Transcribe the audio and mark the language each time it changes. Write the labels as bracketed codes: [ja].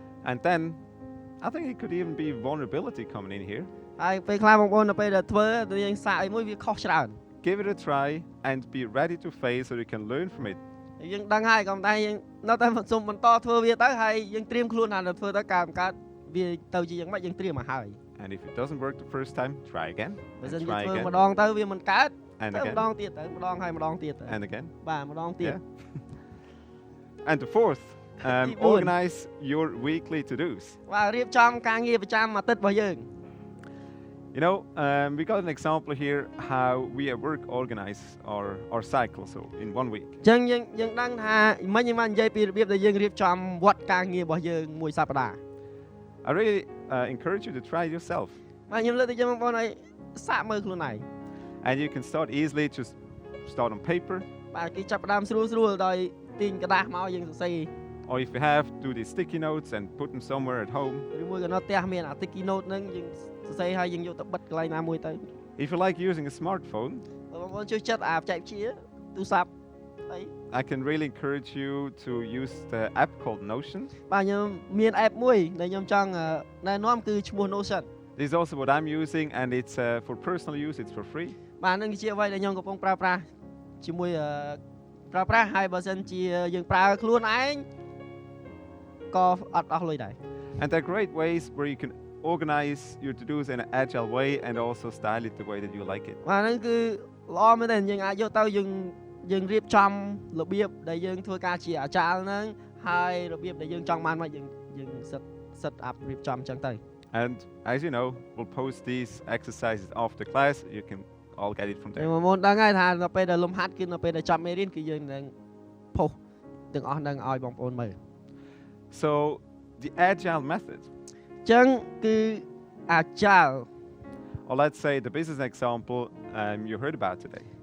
[en] And then I think it could even be vulnerability coming in here. [km] ហើយពេលខ្លះបងប្អូននៅពេលដែលធ្វើទៅយើងសាកអីមួយវាខុសច្រើន [en] Give it a try and be ready to fail so you can learn from it. [km] យើងដឹងហើយក៏តែយើងនៅតែសូមបន្តធ្វើវាទៅហើយយើងត្រៀមខ្លួនថាធ្វើទៅកើតវាទៅជាយ៉ាងម៉េចយើងត្រៀមមកហើយ [en] And if it doesn't work the first time, try again. [km] បើសិនជាធ្វើម្ដងទៅវាមិនកើត [en] And [km] ទៅ [en] again. [km] ម្ដងទៀតទៅម្ដងហើយម្ដងទៀតទៅ [en] And again. [km] បាទម្ដងទៀត [en] And the fourth, organize your weekly to-dos. [km] បាទរៀបចំការងារប្រចាំអាទិត្យរបស់យើង [en] You know, we got an example here how we at work organize our cycle, so in 1 week. [km] អញ្ចឹងយើងដឹងថាមិញខ្ញុំបាននិយាយពីរបៀបដែលយើងរៀបចំវត្តការងាររបស់យើងមួយសប្តាហ៍ [en] I really encourage you to try it yourself. [km] បាទខ្ញុំលើកទៅចាំបងប្អូនឲ្យសាកមើលខ្លួនឯង [en] And you can start easily, just start on paper. [km] បាទគេចាប់ផ្ដើមស្រួលដោយទាញกระดาษមកយើងសរសេរ [en] Or if you have, do these sticky notes and put them somewhere at home. [km] ឬមួយក៏នៅផ្ទះមានអា sticky note ហ្នឹងយើងសរសេរហើយយើងយកទៅបិទកន្លែងណាមួយទៅ [en] If you like using a smartphone, [km] បងប្អូនជួយចិត្តអាបច្ចេកវិទ្យាទូរស័ព្ទអី [en] I can really encourage you to use the app called Notion. [km] បាទខ្ញុំមាន app មួយដែលខ្ញុំចង់ណែនាំគឺឈ្មោះ Notion. [en] This is also what I'm using, and it's for personal use. It's for free. [km] បាទនឹងជាអ្វីដែលខ្ញុំកំពុងប្រើប្រាស់ជាមួយប្រើប្រាស់ហើយបើសិនជាយើងប្រើខ្លួនឯងក៏អត់អស់លុយដែរ [en] And they're great ways where you can organize your to-dos in an agile way and also style it the way that you like it. [km] បាទហ្នឹងគឺល្អមែនទេយើងអាចយកទៅយើងរៀបចំរបៀបដែលយើងធ្វើការជាអាចារ្យហ្នឹងហើយរបៀបដែលយើងចង់បានមកយើង set up រៀបចំអញ្ចឹងទៅ [en] And as you know, we'll post these exercises after class. You can all get it from [km] តែ [en] there. [km] បងប្អូនដឹងហើយថានៅពេលដែលលំហាត់គឺនៅពេលដែលចប់មេរៀនគឺយើងនឹងផុសទាំងអស់ហ្នឹងឲ្យបងប្អូនមើល [en] So the agile method, [km] អញ្ចឹងគឺ Agile [en] or let's say the business example you heard about today,